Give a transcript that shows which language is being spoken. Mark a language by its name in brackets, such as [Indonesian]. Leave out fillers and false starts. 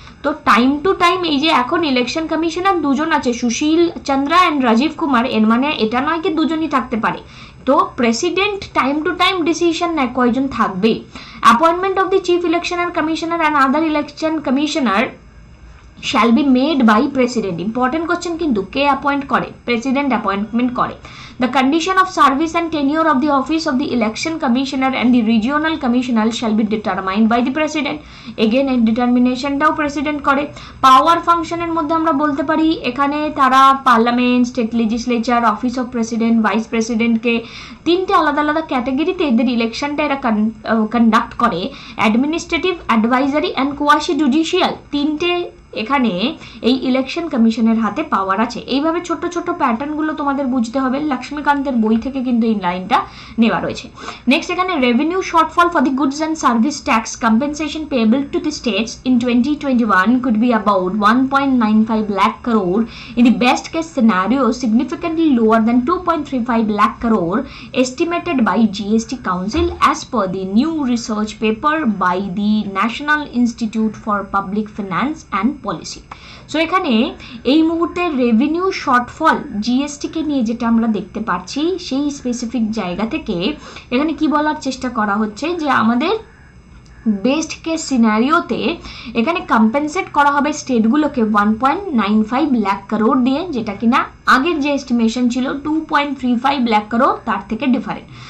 [Bangla] তো time to time এই যে এখন ইলেকশন কমিশনার দুজন আছে, সুশীল চন্দ্রা অ্যান্ড রাজীব কুমার, এর মানে এটা নয় কি দুজনই থাকতে পারে। তো president time to time decision নেয় কয়জন থাকবে। [English] Appointment of the chief election commissioner and other election commissioner shall be made by president। important question [Bangla] কিন্তু কে অ্যাপয়েন্ট করে, প্রেসিডেন্ট অ্যাপয়েন্টমেন্ট করে। [English] the condition of service and tenure of the office of the election commissioner and the regional commissioner shall be determined by the president। [Bangla] again এই ডিটারমিনেশনটাও president করে। পাওয়ার ফাংশনের মধ্যে আমরা বলতে পারি এখানে তারা parliament, state legislature, office of president, vice প্রেসিডেন্টকে তিনটে আলাদা আলাদা ক্যাটাগরিতে এদের ইলেকশনটা এরা কন্ডাক্ট করে। Administrative, advisory and quasi judicial, তিনটে এখানে এই ইলেকশন কমিশনের হাতে পাওয়ার আছে। এইভাবে ছোট ছোট প্যাটার্নগুলো তোমাদের বুঝতে হবে, লক্ষ্মীকান্তের বই থেকে কিন্তু এই লাইনটা নেওয়া রয়েছে। [English] Next এখানে revenue shortfall for the goods and service tax compensation payable to the states in 2021 could be about 1.95 lakh crore, in the best case scenario significantly lower than 2.35 lakh crore estimated by GST Council as per the new research paper by the National Institute for Public Finance and policy. [Bangla] So এখানে এই মুহূর্তে revenue shortfall জিএসটিকে নিয়ে যেটা আমরা দেখতে পাচ্ছি, সেই specific জায়গা থেকে এখানে কি বলার চেষ্টা করা হচ্ছে যে আমাদের বেস্ট কেস সিনারিওতে এখানে কম্পেনসেট করা হবে স্টেটগুলোকে 1.95 লাখ করোড় দিয়ে, যেটা কিনা আগের যে এস্টিমেশন ছিল 2.35 লাখ করোড় তার থেকে ডিফারেন্ট।